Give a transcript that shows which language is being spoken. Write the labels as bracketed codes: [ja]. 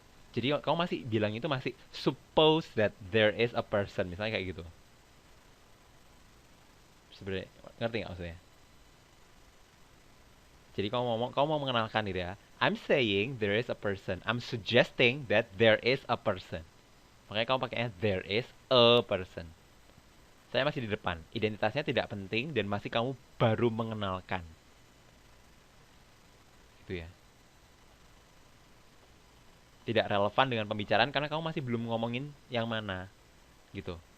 [id] Jadi kamu masih bilang itu masih [en] suppose that there is a person, [id] misalnya kayak gitu. Sebenarnya ngerti nggak maksudnya? Jadi kamu mau mengenalkan gitu ya. [en] I'm saying there is a person. I'm suggesting that there is a person. [id] Makanya kamu pakainya [en] there is a person. [id] Saya masih di depan. Identitasnya tidak penting dan masih kamu baru mengenalkan. Itu ya. Tidak relevan dengan pembicaraan karena kamu masih belum ngomongin yang mana. Gitu.